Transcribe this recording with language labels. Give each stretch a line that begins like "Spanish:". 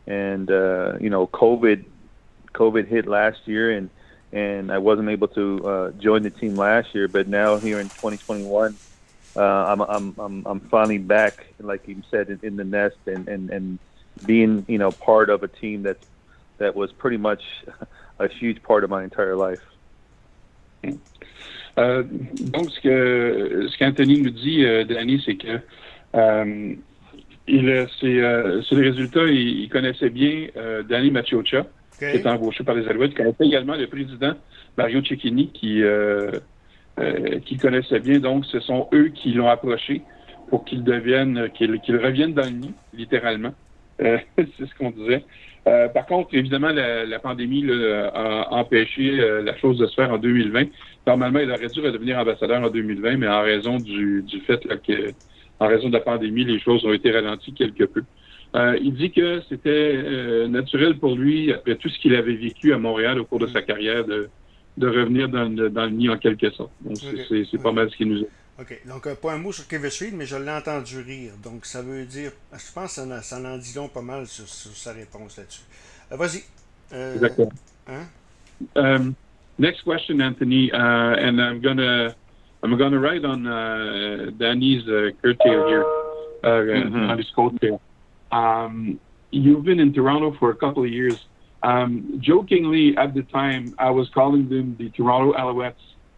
English: And COVID hit last year, and I wasn't able to join the team last year. But now here in 2021, I'm finally back, like you said, in the nest and being, you know, part of a team that was pretty much a huge part of my entire life.
French: Donc, ce que Anthony nous dit, Danny, c'est que c'est le résultat, il connaissait bien Danny Machocha, okay. qui est embauché par les Alouettes. Il connaissait également le président Mario Cecchini, qui connaissait bien. Donc, ce sont eux qui l'ont approché pour qu'il devienne, qu'il revienne dans le nid, littéralement. C'est ce qu'on disait. Par contre, évidemment, la pandémie là, a empêché la chose de se faire en 2020. Normalement, il aurait dû redevenir ambassadeur en 2020, mais en raison du fait là, que, en raison de la pandémie, les choses ont été ralenties quelque peu. Il dit que c'était naturel pour lui, après tout ce qu'il avait vécu à Montréal au cours de sa carrière, de revenir dans le nid en quelque sorte. Donc, c'est pas mal ce qu'il nous a dit. OK. Donc, pas un mot sur Kevin Street, mais je l'ai entendu rire. Donc, ça veut dire... Je pense que ça en dit long pas mal sur sa réponse là-dessus. Vas-y. D'accord.
English: Next question, Anthony. And I'm gonna write on Danny's curtail here. On his coattail. You've been in Toronto for a couple of years. Jokingly, at the time, I was calling them the Toronto Alouettes.